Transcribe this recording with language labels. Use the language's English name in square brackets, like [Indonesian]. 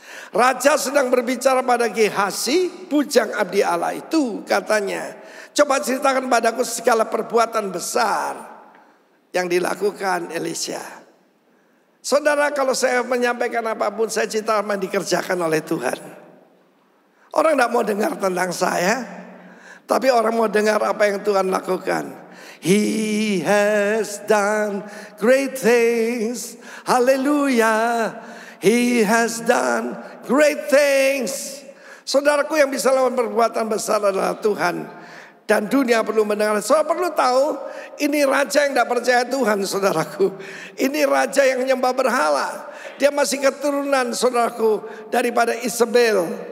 [Indonesian] Raja sedang berbicara pada Gehazi, bujang abdi Allah itu, katanya, coba ceritakan padaku segala perbuatan besar yang dilakukan Elisha. Saudara, kalau saya menyampaikan apapun, saya ceritakan dikerjakan oleh Tuhan. Orang tidak mau dengar tentang saya, tapi orang mau dengar apa yang Tuhan lakukan. [English] He has done great things. Haleluya. He has done great things. [Indonesian] Saudaraku, yang bisa lawan perbuatan besar adalah Tuhan. Dan dunia perlu mendengar. Saudara perlu tahu, ini raja yang tidak percaya Tuhan, saudaraku. Ini raja yang menyembah berhala. Dia masih keturunan, saudaraku, daripada Isabel.